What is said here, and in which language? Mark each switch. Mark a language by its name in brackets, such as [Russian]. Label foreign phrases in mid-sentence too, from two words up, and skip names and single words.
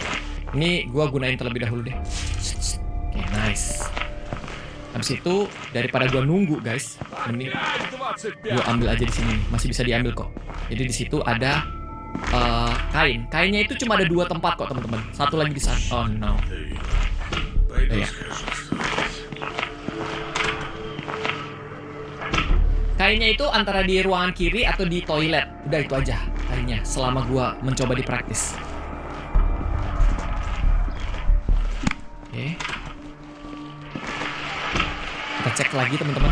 [Indonesian] Ini gue gunain terlebih dahulu deh. Oke, nice. Habis itu daripada gue nunggu guys, mending gue ambil aja di sini. Masih bisa diambil kok. Jadi di situ ada kain. Kainnya itu cuma ada 2 tempat kok teman-teman. Satu lagi di sana. [English] Oh no. [Russian] Пойду [Indonesian] Iya. [Russian] скажу, что [Indonesian] Kainnya itu antara di ruangan kiri atau di toilet. Udah itu aja kainnya. Selama gua mencoba di praktis. Oke. Kita cek lagi teman-teman.